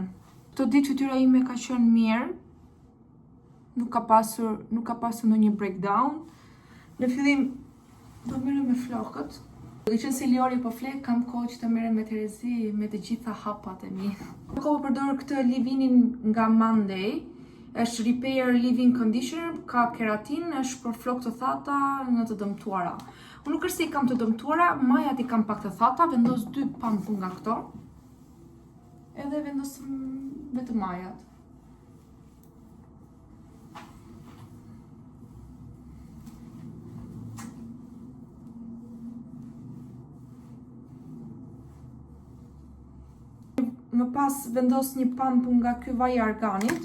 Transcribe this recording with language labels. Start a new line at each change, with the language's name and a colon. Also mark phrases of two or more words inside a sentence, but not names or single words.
Albanian: Këto ditë fytyra ime ka qenë mirë. Nuk ka pasur ndonjë breakdown. Në fillim do merrem me flokët. Duke qenë se Liori po flek, kam kohë që të merrem me Terezi me të gjitha hapat e mi. Kam kohë përdor këtë leave-in nga Monday. Është Repair Leave-in Conditioner, ka keratin, është për flokë të thata në të dëmtuara. Unë nuk është se i kam të dëmtuara, majat i kam pak të thata, vendos 2 pampu nga këto. Edhe vendos vetëm majat. Më pas vendos një pampu nga ky vaj i arganit.